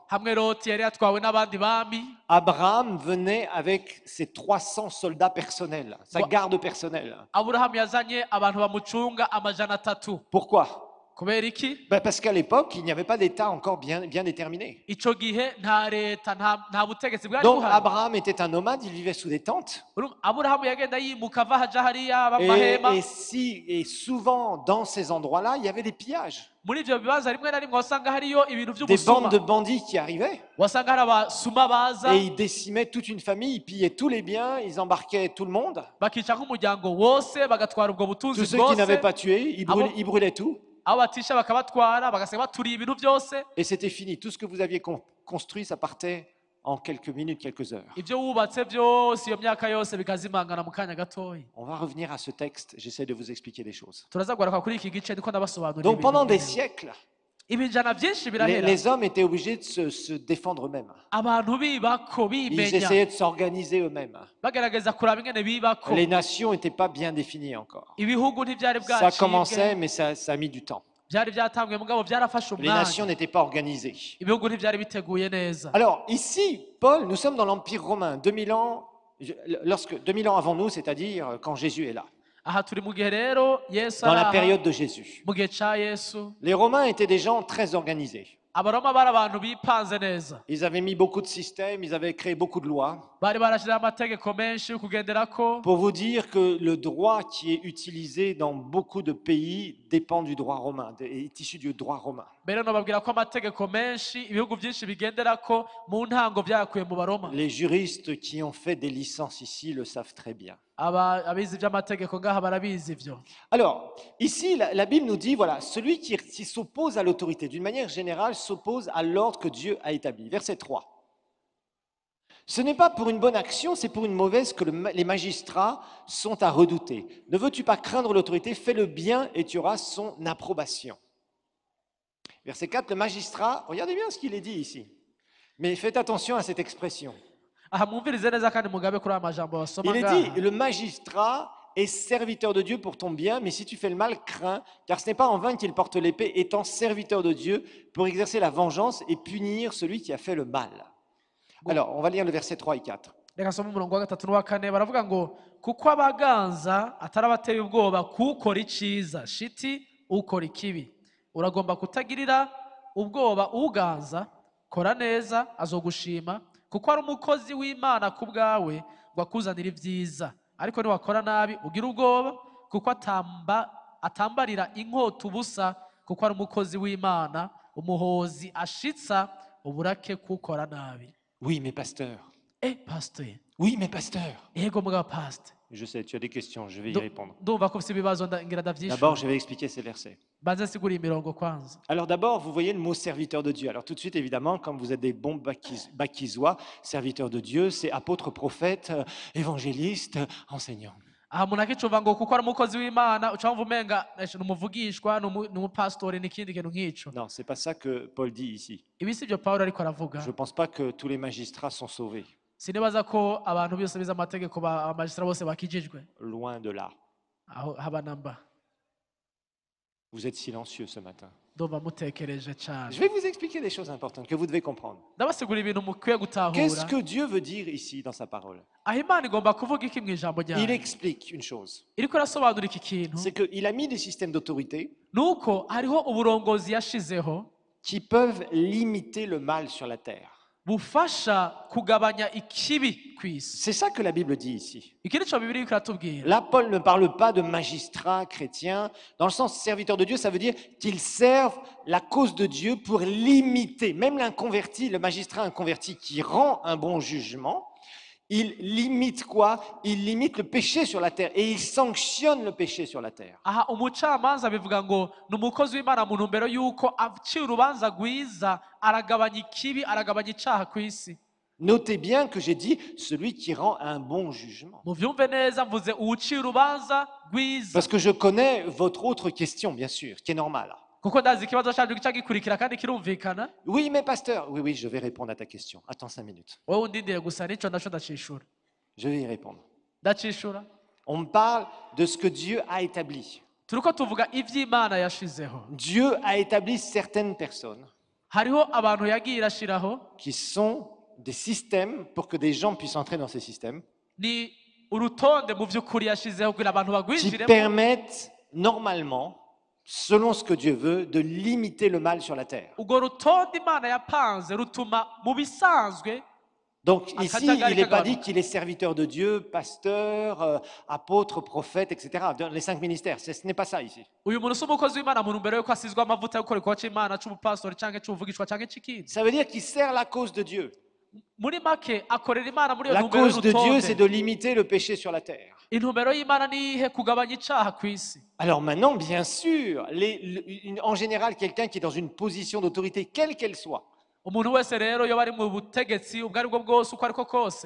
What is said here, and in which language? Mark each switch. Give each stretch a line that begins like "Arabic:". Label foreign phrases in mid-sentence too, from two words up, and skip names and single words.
Rundi: hamwe loti yari yatwawe n'abandi bami.
French: Abraham venait avec ses 300 soldats personnels, sa garde personnelle.
Rundi: aburahamu yazanye abantu bamucunga amajana atatu.
French: Pourquoi?
Rundi: kubera iki?
French: Parce qu'à l'époque, il n'y avait pas d'État encore bien déterminé.
Rundi: ico gihe nta leta nta butegetsi bwari
French: Donc
Rundi: buhari.
French: Abraham était un nomade, il vivait sous des tentes.
Rundi: aburahamu yagenda yimuka ava haja hariya bamahema.
French: Et souvent, dans ces endroits-là, il y avait des pillages.
Rundi: muri ivyo bibazo rimwe na rimwe wasanga hariyo ibintu
French: Des
Rundi: vy'ubusuma,
French: bandes de bandits qui arrivaient
Rundi: wasanga hari abasuma baza
French: et ils décimaient toute une famille, ils pillaient tous les biens, ils embarquaient tout le monde.
Rundi: bakica nk'umuryango wose bagatwara ubwo butunzi
French: Tous ceux qui n'avaient
Rundi: bwose.
French: pas tué, ils brûlaient tout.
Rundi: abo batisha bakabatwara bagasiga baturiye ibintu byose.
French: Et c'était fini. Tout ce que vous aviez construit, ça partait en quelques minutes, quelques heures.
Rundi: ibyo wubatse byose iyo myaka yose bikazimangana mu kanya gatoya.
French: On va revenir à ce texte. J'essaie de vous expliquer des choses.
Rundi: turaza kugaruka kuri iki gice niko ndabasobanurira
French: Donc pendant des
Rundi: ibintu.
French: siècles,
Rundi: ibinjana byinshi birahera
French: les hommes étaient obligés de se défendre eux-mêmes.
Rundi: abantu bibako
French: Ils
Rundi: bimenya
French: essayaient de s'organiser eux-mêmes.
Rundi: bagerageza kuraba ingene bibako.
French: Les nations n'étaient pas bien définies encore.
Rundi: ibihugu ntibyari
French: Ça commençait,
Rundi: bwacibwe,
French: mais ça a mis du temps.
Rundi: byari byatanguye mugabo byarafashe
French: Les nations
Rundi: umwanya.
French: n'étaient pas organisées.
Rundi: ibihugu ntibyari biteguye neza.
French: Alors ici, Paul, nous sommes dans l'Empire romain, 2000 ans Lorsque 2000 ans avant nous, c'est-à-dire quand Jésus est là,
Rundi: aha turi mu gihe rero yesu
French: dans
Rundi: ari
French: la
Rundi: aha
French: période de Jésus.
Rundi: mu gihe ca yesu
French: Les Romains étaient des gens très organisés.
Rundi: abaroma bari abantu bipanze neza
French: Ils avaient mis beaucoup de systèmes, ils avaient créé beaucoup de lois.
Rundi: bari barashyizeho amategeko menshi yo kugenderako
French: Pour vous dire que le droit qui est utilisé dans beaucoup de pays dépend du droit romain, est issu du droit romain.
Rundi: mbere nobabwira ko amategeko menshi ibihugu byinshi bigenderako mu ntango byakuye mu baroma
French: Les juristes qui ont fait des licences ici le savent très bien.
Rundi: abizi iby'amategeko ngaha barabizi ibyo.
French: Alors, ici, la Bible nous dit, voilà, celui qui s'oppose à l'autorité, d'une manière générale, s'oppose à l'ordre que Dieu a établi. Verset 3. Ce n'est pas pour une bonne action, c'est pour une mauvaise que les magistrats sont à redouter. Ne veux-tu pas craindre l'autorité? Fais le bien et tu auras son approbation. Verset 4, le magistrat, regardez bien ce qu'il est dit ici. Mais faites attention à cette expression.
Rundi: aha mwumvirize neza kandi mugabe kuri aya majambo basoma
French: Il est
Rundi: ngaha
French: dit, le magistrat est serviteur de Dieu pour ton bien, mais si tu fais le mal, crains, car ce n'est pas en vain qu'il porte l'épée, étant serviteur de Dieu pour exercer la vengeance et punir celui qui a fait le mal. Alors, on va lire le verset 3 et 4.
Rundi: reka nsome umurongo wa gatatu n'uwa kane baravuga ngo kuko abaganza atari abateye ubwoba kukora icyiza shiti ukora ikibi uragomba kutagirira ubwoba uganza kora neza azogushima kuko ari umukozi w'Imana ku bwawe ngo akuzanire ibyiza ariko niwakora nabi ugira ubwoba kuko atambarira inkota ubusa kuko ari umukozi w'Imana umuhozi ashitsa uburake kukora nabi.
French: Oui, mais pasteur. Pasteur. Oui, mais pasteur.
Rundi: Yego mugabo pasteur.
French: Je sais, tu as des questions, je vais y répondre.
Rundi: Ndumva ko ufite ibibazo ngira ndavyishura.
French: D'abord, je vais expliquer ces versets.
Rundi: Banza sigura imirongo kwanza.
French: Alors d'abord, vous voyez le mot serviteur de Dieu. Alors tout de suite, évidemment, comme vous êtes des bons bakizois, serviteur de Dieu, c'est apôtre, prophète, évangéliste, enseignant.
Rundi: aha umuntu akicumva ngo kuko ari umukozi w'Imana uca wumva umenga ni umuvugishwa ni umupasitori n'ikindi kintu nk'ico.
French: Non, c'est pas ça que Paul dit ici.
Rundi: Ibi si byo Pawulo ariko aravuga.
French: Je ne pense pas que tous les magistrats sont sauvés.
Rundi: Sinibaza ko abantu bose bize amategeko abamajisitara bose bakijijwe.
French: Loin de là.
Rundi: Aho haba namba.
French: Vous êtes silencieux ce matin.
Rundi: Ndumva mutekereje cyane.
French: Je vais vous expliquer des choses importantes que vous devez comprendre.
Rundi: Ndabasigura ibintu mukwiye gutahura.
French: Qu'est-ce que Dieu veut dire ici dans sa parole?
Rundi: aho Imana igomba kuvuga iki mu ijambo ryayo.
French: Il explique une chose.
Rundi: iriko irasobanura iki kintu.
French: C'est qu'il a mis des systèmes d'autorité
Rundi: nuko hariho uburongozi yashizeho
French: qui peuvent limiter le mal sur la terre.
Rundi: bufasha kugabanya ikibi ku isi.
French: C'est ça que la Bible dit ici.
Rundi: iki nico Bibiliya iriko iratubwira.
French: Là, Paul ne parle pas de magistrats chrétiens. Dans le sens serviteur de Dieu, ça veut dire qu'ils servent la cause de Dieu pour limiter. Même l'inconverti, le magistrat inconverti qui rend un bon jugement, il limite quoi? Il limite le péché sur la terre et il sanctionne le péché sur la terre.
Rundi: aha umucamanza bivuga ngo ni umukozi w'Imana mu ntumbero y'uko acira urubanza rwiza aragabanya ikibi aragabanya icaha ku isi.
French: Notez bien que j'ai dit celui qui rend un bon jugement.
Rundi: muvyumve neza mvuze uwucira urubanza rwiza.
French: Parce que je connais votre autre question, bien sûr, qui est normale.
Rundi: kuko ndazi ikibazo cyacu gica gikurikira kandi kirumvikana.
French: Oui, mais pasteur, oui, je vais répondre à ta question. Attends 5 minutes.
Rundi: wowe undindire gusa nico ndaco ndacishura.
French: Je vais y répondre.
Rundi: ndacishura.
French: On parle de ce que Dieu a établi.
Rundi: turiko tuvuga ivy'Imana yashizeho.
French: Dieu a établi certaines personnes
Rundi: hariho abantu yagiye irashiraho
French: qui sont des systèmes pour que des gens puissent entrer dans ces systèmes
Rundi: ni urutonde mu vy'ukuri yashizeho kugira abantu
French: qui
Rundi: bagwinjiremo
French: permettent normalement, selon ce que Dieu veut, de limiter le mal sur la terre.
Rundi: urwo rutonde Imana yapanze rutuma mu bisanzwe.
French: Donc ici,
Rundi: Akajagari
French: il n'est pas
Rundi: kagabanuka.
French: dit qu'il est serviteur de Dieu, pasteur, apôtre, prophète, etc. Dans les 5 ministères, ce n'est pas ça ici.
Rundi: uyu muntu si umukozi w'Imana mu ntumbero yuko asizwe amavuta yo gukora igikorwa c'Imana c'ubupastori canke c'ubuvugishwa canke c'ikindi.
French: Ça veut dire qu'il sert la cause de Dieu.
Rundi: muri make akorera Imana muri iyo
French: La
Rundi: ntumbero
French: cause de Dieu, c'est
Rundi: y'urutonde.
French: de limiter le péché sur la terre.
Rundi: intumbero y'Imana niyihe kugabanya icaha ku isi.
French: Alors maintenant, bien sûr, en général, quelqu'un qui est dans une position d'autorité, quelle qu'elle soit,
Rundi: umuntu wese rero iyo bari mu butegetsi ubwo aribwo bwose uko ariko kose